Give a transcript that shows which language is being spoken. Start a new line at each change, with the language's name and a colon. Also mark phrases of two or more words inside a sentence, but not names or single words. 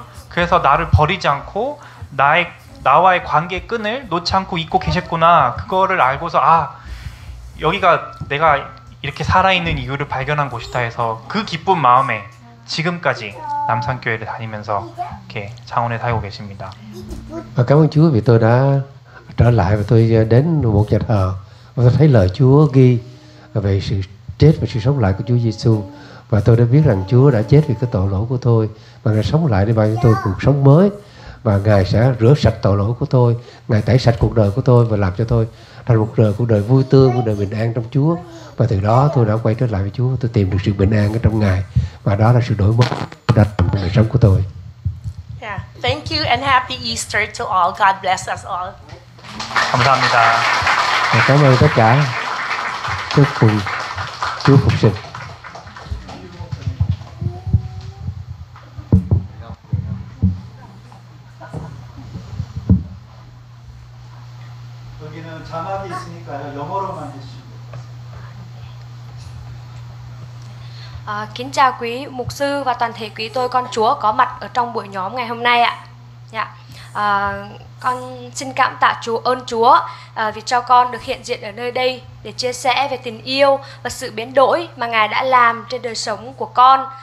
Korean: 그래서 나를 버리지 않고 나와의 관계의 끈을 놓지 않고 잊고 계셨구나. 그거를 알고서 여기가 내가 이렇게 살아있는 이유를 발견한 곳이다 해서 그 기쁜 마음에 지금까지 남산교회를 다니면서 이렇게 창원에 살고 계십니다.
Vietnamese: Cảm ơn Chúa vì tôi đã trở lại và tôi đến một nhà thờ và tôi thấy lời Chúa ghi về sự chết và sự sống lại của Chúa Giêsu, và tôi đã biết rằng Chúa đã chết vì cái tội lỗi của tôi và Ngài sống lại để ban cho tôi cuộc sống mới, và Ngài sẽ rửa sạch tội lỗi của tôi, Ngài tẩy sạch cuộc đời của tôi và làm cho tôi thành một cuộc đời vui tươi, một đời bình an trong Chúa. Và từ đó tôi đã quay trở lại với Chúa, tôi tìm được sự bình an ở trong Ngài, và đó là sự đổi mới đã trong đời sống của tôi.
English: Yeah. Thank you and happy Easter to all. God bless us all.
Korean: 감사합니다.
Vietnamese: Cảm ơn tất cả. Chúc cùng Chúa phục sinh.
Korean: 여기는 자막이 있으니까요. 영어로만 해주시면
Vietnamese: Kính chào quý mục sư và toàn thể quý tôi con Chúa có mặt ở trong buổi nhóm ngày hôm nay ạ. Con xin cảm tạ ơn Chúa vì cho con được hiện diện ở nơi đây để chia sẻ về tình yêu và sự biến đổi mà Ngài đã làm trên đời sống của con.